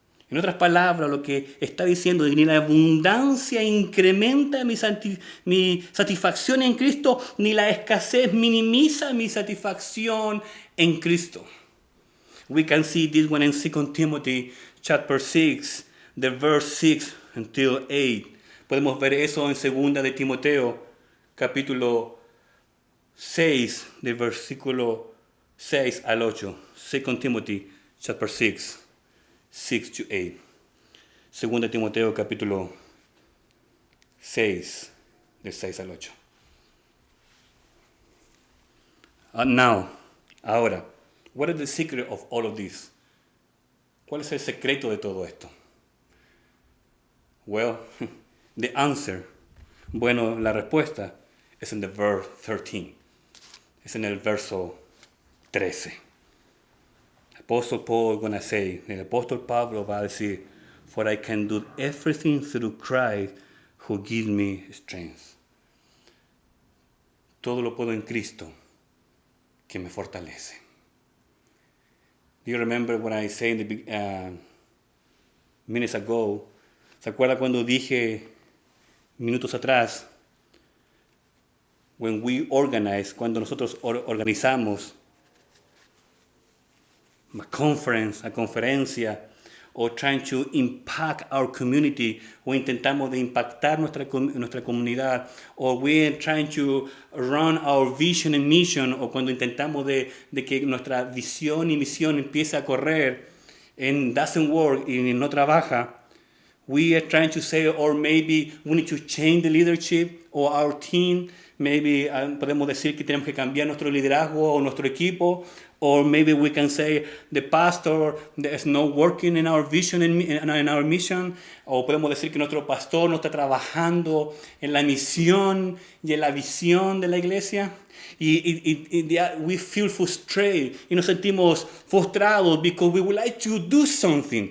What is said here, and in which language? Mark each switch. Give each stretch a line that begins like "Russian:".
Spanish: En otras palabras, lo que está diciendo es que ni la abundancia incrementa mi satisfacción en Cristo, ni la escasez minimiza mi satisfacción en Cristo.
English: We can see this one in 2 Timothy chapter 6, the verse 6 until 8.
Spanish: Podemos ver eso en 2 de Timoteo, capítulo 6, de versículo 6 al 8.
English: 2 Timothy chapter 6. 6 to 8.
Spanish: 2 Timoteo capítulo 6, de 6 al 8.
English: Ahora, what is the secret of all of this?
Spanish: ¿Cuál es el secreto de todo esto?
English: Well, the answer,
Spanish: bueno, la respuesta es en
English: the verse 13.
Spanish: Es en el verso 13.
English: Apostle Paul is going to say,
Spanish: el apóstol Pablo va a decir,
English: for I can do everything through Christ who gives me strength.
Spanish: Todo lo puedo en Cristo que me fortalece.
English: Do you remember what I said minutes ago?
Spanish: ¿Se acuerda cuando dije minutos atrás?
English: When we organize,
Spanish: cuando nosotros organizamos a conferencia,
English: o trying to impact our community,
Spanish: o intentamos de impactar nuestra comunidad,
English: o we're trying to run our vision and mission,
Spanish: o cuando intentamos de que nuestra visión y misión empiece a correr,
English: and doesn't work
Spanish: y no trabaja,
English: we are trying to say, or maybe we need to change the leadership or our team. Maybe
Spanish: podemos decir que tenemos que cambiar nuestro liderazgo o nuestro equipo.
English: Or maybe we can say the pastor is not working in our vision and in our mission.
Spanish: O podemos decir que nuestro pastor no está trabajando en la misión y en la visión de la iglesia.
English: We feel frustrated
Spanish: y nos sentimos frustrados
English: because we would like to do something.